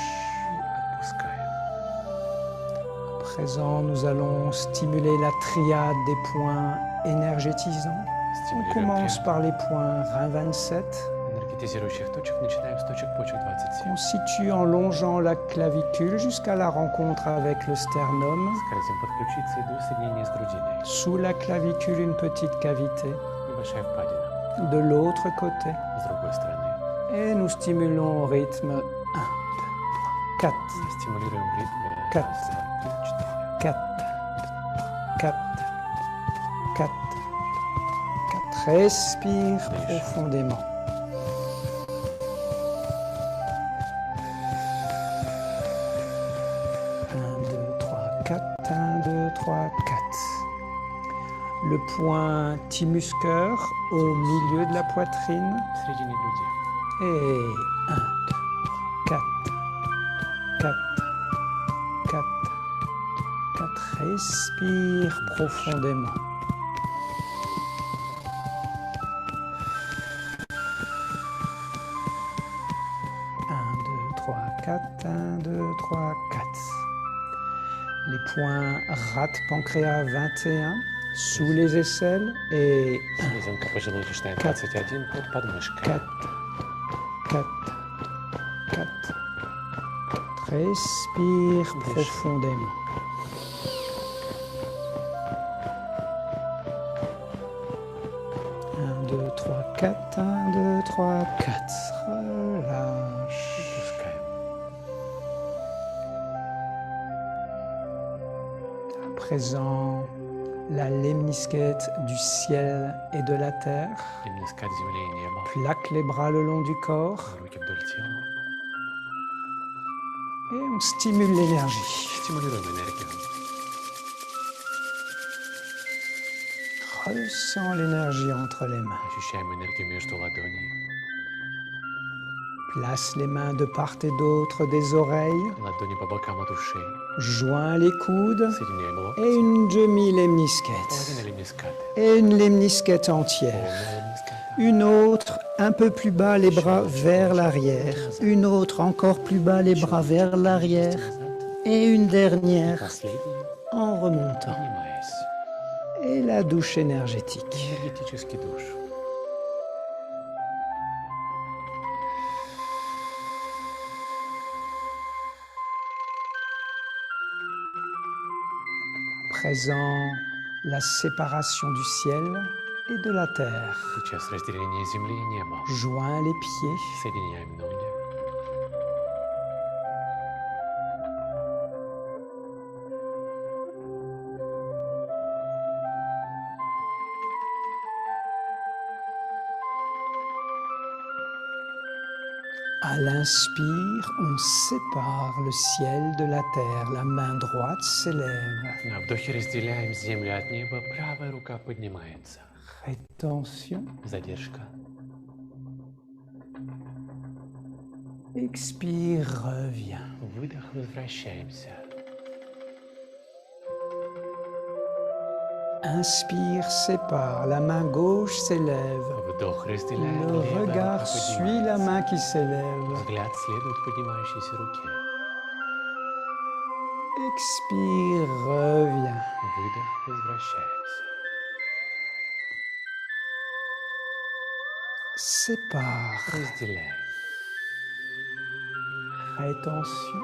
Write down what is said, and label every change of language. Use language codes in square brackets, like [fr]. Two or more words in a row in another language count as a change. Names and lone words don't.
[ru] Отпускаем. [fr] À présent, nous allons stimuler la triade des points énergétisants. On [ru] Стимулируем [fr] commence [ru] триаду [fr] par les points Rein 27, [ru] энергетизирующих точек. Начинаем с точек почек 27. [fr] qu'on situe en longeant la clavicule jusqu'à la rencontre avec le sternum. [ru] Скользим под ключицей до соединения с грудиной. [fr] Sous la clavicule, une petite cavité. [ru] Небольшая впадина. [fr] De l'autre côté. [ru] С другой стороны. [fr] Et nous stimulons au rythme 1, 2, 3, 4, [ru] Стимулируем в ритме. [fr] Quatre. [ru] Раз, два, три, 4, четыре. [fr] 4, 4, 4. Respire profondément. 1, 2, 3, 4. Le point thymus-cœur au milieu de la poitrine. [ru] В середине груди. [fr] Et 1, 2, 4, 4, 4, 4. Respire profondément. 4, 1, 2, 3, 4. Les points rate pancréas 21 sous les aisselles et [ru] Селезенка поджелудочная 21 под подмышкой. [fr] 4, 4, 4. Respire profondément. 2, 3, 4. 1, 2, 3, 4. Relâche. [ru] Отпускаем. [fr] À présent, la lemniscate du ciel et de la terre [ru] Ремнискат земли и неба. [fr] plaque les bras le long du corps [ru] Руки вдоль тела. [fr] et on stimule l'énergie. [ru] Стимулируем энергию. [fr] Ressens l'énergie entre les mains. [ru] Ощущаем энергию между ладоней. [fr] Place les mains de part et d'autre des oreilles. [ru] Ладони по бокам от ушей. [fr] Joins les coudes [ru] Соединяем локти. [fr] et une demi-lemniscate. [ru] Половина ремниската. [fr] Et une lemniscate entière. [ru] Полная ремниската. [fr] Une autre, un peu plus bas, les bras vers l'arrière. Une autre, encore plus bas, les bras vers l'arrière. Et une dernière, [ru] Последняя. [fr] en remontant. [ru] Поднимаясь. [fr] Et la douche énergétique. [ru] Энергетический душ. [fr] À présent, la séparation du ciel et de la terre. [ru] Сейчас разделение земли и неба. [fr] Joins les pieds. [ru] Соединяем ноги. [fr] À l'inspire, on sépare le ciel de la terre. La main droite s'élève. [ru] На вдохе разделяем землю от неба. Правая рука поднимается. [fr] Rétention. [ru] Задержка. [fr] Expire, reviens. [ru] Выдох, возвращаемся. [fr] Inspire, sépare. La main gauche s'élève. [ru] Вдох разделяем. [fr] Le [ru] Левая рука [fr] regard suit la [ru] поднимается. [fr] main qui s'élève. [ru] Взгляд следует поднимающейся руке. [fr] Expire, reviens. [ru] Выдох, возвращаемся. [fr] Sépare. [ru] Разделяем. [fr] Rétention.